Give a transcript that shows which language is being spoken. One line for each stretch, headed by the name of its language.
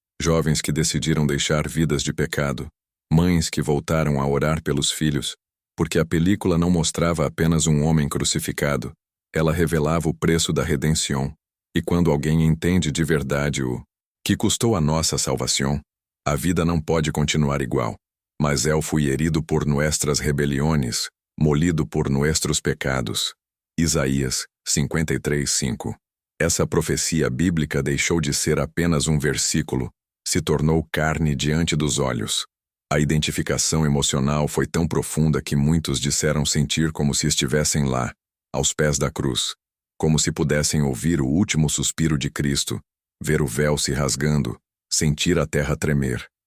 Portuguese: Jovens que decidiram deixar vidas de pecado. Mães que voltaram a orar pelos filhos. Porque a película não mostrava apenas um homem crucificado. Ela revelava o preço da redenção. E quando alguém entende de verdade o que custou a nossa salvação, a vida não pode continuar igual.
Spanish: Mas Él fui herido por nuestras rebeliones, molido por nuestros pecados. Isaías 53:5.
Portuguese: Essa profecia bíblica deixou de ser apenas um versículo, se tornou carne diante dos olhos. A identificação emocional foi tão profunda que muitos disseram sentir como se estivessem lá, aos pés da cruz, como se pudessem ouvir o último suspiro de Cristo, ver o véu se rasgando, sentir a terra tremer.